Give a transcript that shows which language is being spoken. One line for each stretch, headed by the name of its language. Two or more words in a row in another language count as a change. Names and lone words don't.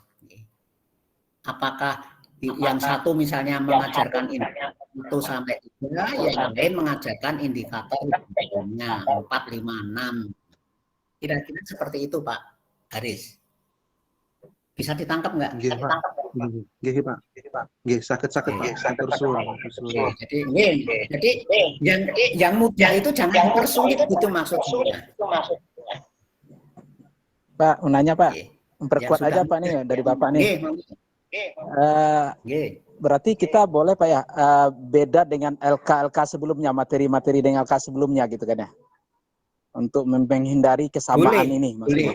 Indonesian: Apakah yang satu misalnya mengajarkan indikator 1 sampai 3, yang lain mengajarkan indikator 4, 5, 6. Kira-kira seperti itu Pak Haris. Bisa ditangkap nggak?
Javanese: Nggih, Pak. Nggih, Pak. Nggih, sakit-sakit Pak. Matur suwun.
Indonesian: Jadi yang mudah itu jangan dipersulit gitu maksudnya. Pak, mau nanya Pak, Nggih. memperkuat Yang aja sudah Pak nih dari Bapak nih. Nggih. Berarti kita boleh Pak ya beda dengan LK sebelumnya, materi-materi dengan LK sebelumnya gitu kan ya, untuk menghindari kesamaan ini maksudnya.